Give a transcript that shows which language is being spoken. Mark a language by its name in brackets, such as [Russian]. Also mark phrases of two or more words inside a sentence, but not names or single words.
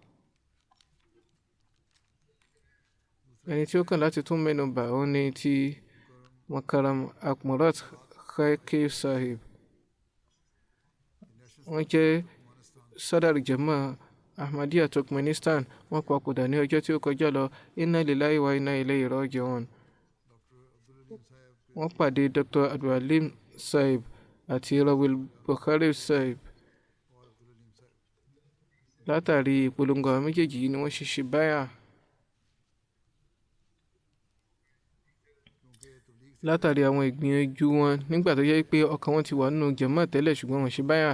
[Yoruba] Ẹni tí ó kàn láti tún mẹ́nubà ó ní ti Mukarram Akmurat Khair Sahib. Wọ́n jẹ́ Sadar Jama Ahmadiyya Turkmenistan. Wọ́n papòdà ní ọjọ́ tí ó kọjá lọ. [Arabic] إنا لله وإنا إليه راجعون. [Yoruba] Wọ́n pàdé Dr. Abdulhalim Sahib àti Rawil Bukhari Sahib. Látàrí ìpolongo àwọn méjèèjì yìí ni wọ́n ṣe báyà. Látàrí àwọn ìgbìyànjú wọn nígbà tó jẹ́ pé ọkàn wọn ti wà nínú jàmáà tẹ́lẹ̀, ṣùgbọ́n wọ́n ṣe báyà.